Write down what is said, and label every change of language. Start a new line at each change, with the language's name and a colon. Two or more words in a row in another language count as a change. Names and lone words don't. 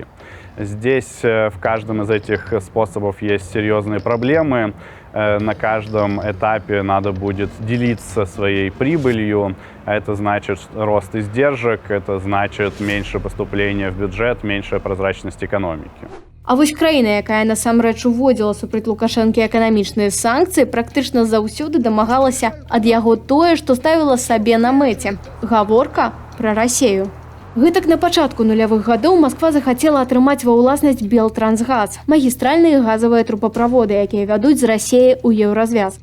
Russian: Здесь в каждом из этих способов есть серьезные проблемы. На каждом этапе надо будет делиться своей прибылью. Это значит рост издержек, это значит меньше поступления в бюджет, меньшая прозрачность экономики.
Belarusian: А вось краіна, якая насамрэч уводзіла супраць Лукашэнкі эканамічныя санкцыі, практычна заўсёды дамагалася ад яго тое, што ставіла сабе на мэце. Гаворка пра Расею. Гэтак на пачатку нулявых гадоў Масква захацела атрымаць ва ўласнасць Белтрансгаз, магістральныя газавыя трубаправоды, якія вядуць з Расеі ў еўразвяз.